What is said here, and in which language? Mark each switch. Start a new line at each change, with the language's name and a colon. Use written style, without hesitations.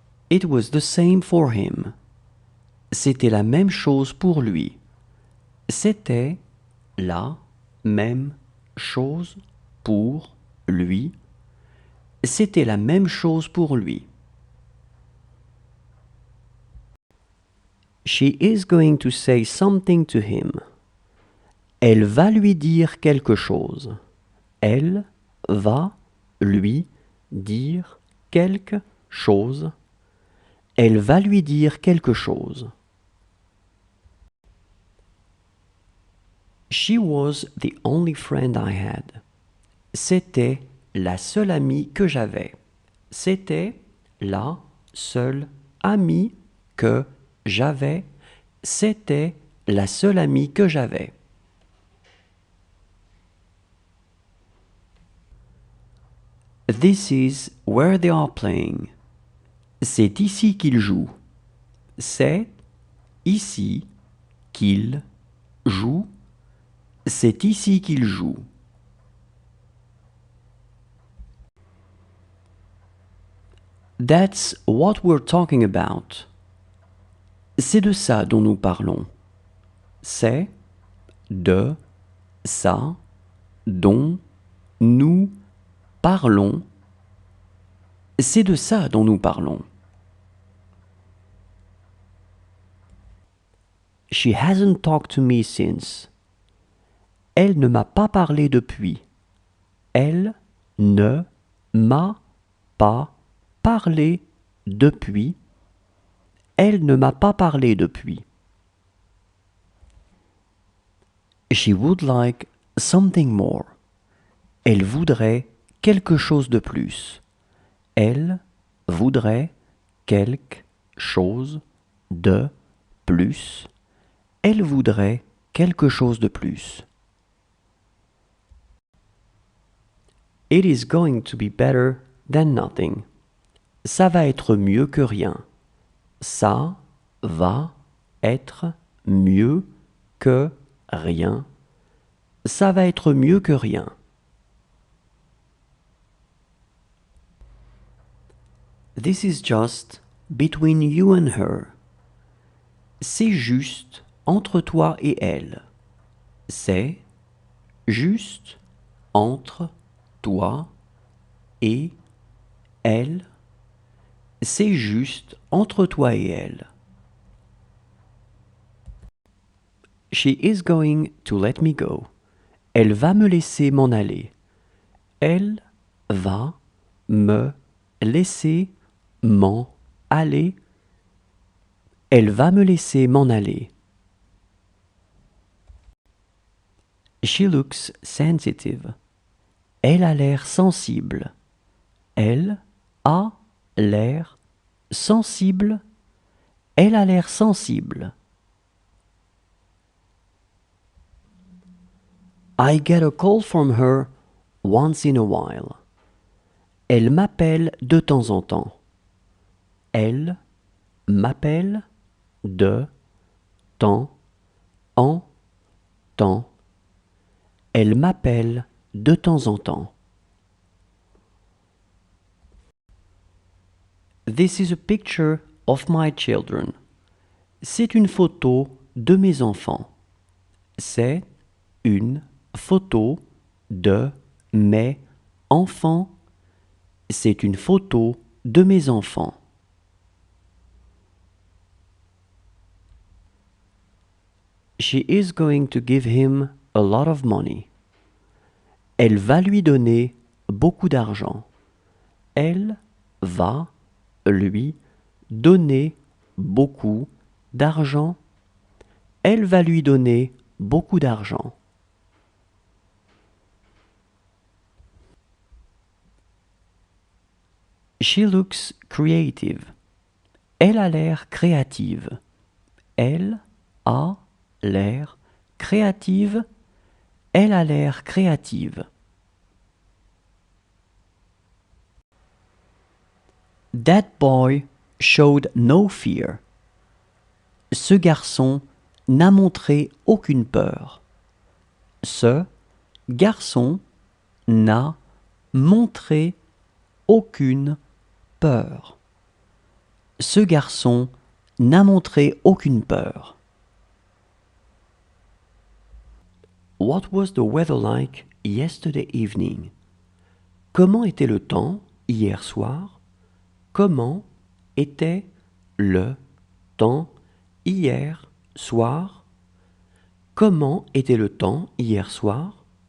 English: It was the same for him.
French: C'était la même chose pour lui. C'était la même chose pour lui. C'était la même chose pour lui.
English: She is going to say something to him.
French: Elle va lui dire quelque chose. Elle va lui dire quelque chose. Elle va lui dire quelque chose.
English: She was the only friend I had.
French: C'était la seule amie que j'avais. C'était la seule amie que j'avais. C'était la seule amie que j'avais.
English: This is where they are playing.
French: C'est ici qu'ils jouent. C'est ici qu'ils jouent. C'est ici qu'ils jouent.
English: That's what we're talking about.
French: C'est de ça dont nous parlons. C'est de ça dont nous parlons. C'est de ça dont nous parlons.
English: She hasn't talked to me since.
French: Elle ne m'a pas parlé depuis. Elle ne m'a pas parlé depuis. Elle ne m'a pas parlé depuis.
English: She would like something more.
French: Elle voudrait quelque chose de plus. Elle voudrait quelque chose de plus. Elle voudrait quelque chose de plus.
English: It is going to be better than nothing.
French: Ça va être mieux que rien. Ça va être mieux que rien. Ça va être mieux que rien.
English: This is just between you and her.
French: C'est juste entre toi et elle. C'est juste entre toi et elle. C'est juste entre toi et elle.
English: She is going to let me go.
French: Elle va me laisser m'en aller. Elle va me laisser m'en aller. Elle va me laisser m'en aller.
English: She looks sensitive.
French: Elle a l'air sensible. Elle a l'air sensible. Elle a l'air sensible.
English: I get a call from her once in a while.
French: Elle m'appelle de temps en temps. Elle m'appelle de temps, en temps. Elle m'appelle de temps en temps.
English: This is a picture of my children.
French: C'est une photo de mes enfants. C'est une photo de mes enfants. C'est une photo de mes enfants.
English: She is going to give him a lot of money.
French: Elle va lui donner beaucoup d'argent. Elle va lui donner beaucoup d'argent. Elle va lui donner beaucoup d'argent.
English: She looks creative.
French: Elle a l'air créative. Elle a l'air créative. Elle a l'air créative.
English: That boy showed no fear.
French: Ce garçon n'a montré aucune peur. Ce garçon n'a montré aucune peur. Ce garçon n'a montré aucune peur.
English: What was the weather like yesterday evening?
French: Comment était le temps hier soir? Comment était le temps hier soir? Comment était le temps hier soir?